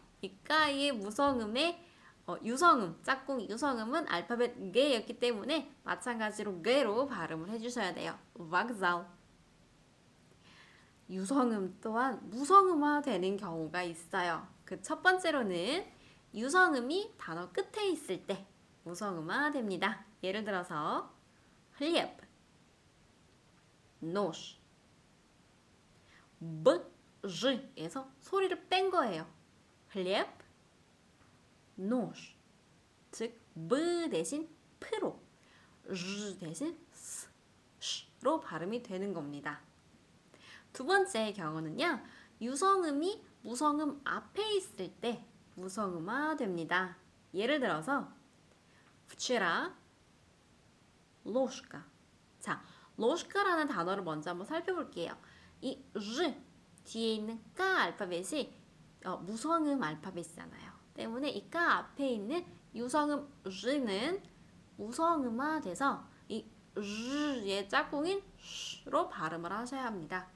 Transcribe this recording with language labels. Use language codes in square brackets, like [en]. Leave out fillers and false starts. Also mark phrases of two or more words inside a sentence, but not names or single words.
[ko] 이 까의 무성음의 유성음, 짝꿍 유성음은 알파벳 게였기 때문에 마찬가지로 게로 발음을 해주셔야 돼요. vokzal. 유성음 또한 무성음화 되는 경우가 있어요. 그 첫 번째로는 유성음이 단어 끝에 있을 때 무성음화 됩니다. 예를 들어서 [ru] хлеб, нож, [ko] bж에서 소리를 뺀 거예요. [ru] хлеб, нож. [ko] 즉 b 대신 p로, z 대신 s로 발음이 되는 겁니다. 두 번째 경우는요. 유성음이 무성음 앞에 있을 때 무성음화 됩니다. 예를 들어서 [ru] вчера ложка. [ko] 자, ложка라는 단어를 먼저 한번 살펴볼게요. 이 르 뒤에 있는 까 알파벳이 무성음 알파벳이잖아요. 때문에 이 까 앞에 있는 유성음 르는 무성음화 돼서 이 르의 짝꿍인 로 발음을 하셔야 합니다.